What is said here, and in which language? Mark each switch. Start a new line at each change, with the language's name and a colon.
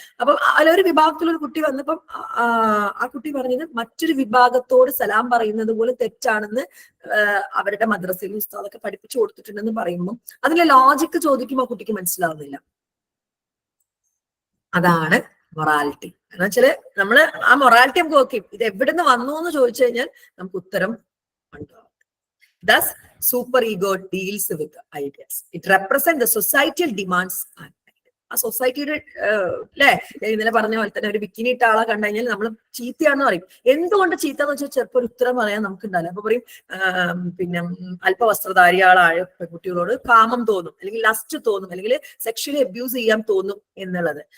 Malayalam: അപ്പം അതിലൊരു വിഭാഗത്തിലൊരു കുട്ടി വന്നപ്പം ആ കുട്ടി പറഞ്ഞത് മറ്റൊരു വിഭാഗത്തോട് സലാം പറയുന്നത് പോലെ തെറ്റാണെന്ന് അവരുടെ മദ്രസയിൽ ഉസ്താദൊക്കെ പഠിപ്പിച്ചു കൊടുത്തിട്ടുണ്ടെന്ന് പറയുമ്പോൾ അതിലെ ലോജിക്ക് ചോദിക്കുമ്പോൾ കുട്ടിക്ക് മനസ്സിലാവുന്നില്ല. അതാണ് മൊറാലിറ്റി. എന്ന് വെച്ചാല് നമ്മള് ആ മൊറാലിറ്റി നമുക്ക് ഓക്കെ, ഇത് എവിടെ നിന്ന് വന്നു എന്ന് ചോദിച്ചു കഴിഞ്ഞാൽ നമുക്ക് ഉത്തരം ഉണ്ടാവും.
English: Thus, superego deals with ideas. It represents the societal demands and
Malayalam: ആ സൊസൈറ്റിയുടെ അല്ലെ, ഇന്നലെ പറഞ്ഞ പോലെ തന്നെ ഒരു ബിക്കിനി ഇട്ട ആളെ കണ്ടു കഴിഞ്ഞാൽ നമ്മൾ ചീത്തയാണെന്ന് പറയും. എന്തുകൊണ്ട് ചീത്ത എന്ന് വെച്ചാൽ ചിലപ്പോൾ ഒരു ഉത്തരം പറയാൻ നമുക്ക് ഉണ്ടാവില്ല. അപ്പൊ പറയും പിന്നെ അല്പവസ്ത്രധാരിയാളായ പെൺകുട്ടികളോട് കാമം തോന്നും, അല്ലെങ്കിൽ ലസ്റ്റ് തോന്നും, അല്ലെങ്കിൽ സെക്ഷലി അബ്യൂസ് ചെയ്യാൻ തോന്നും എന്നുള്ളത്.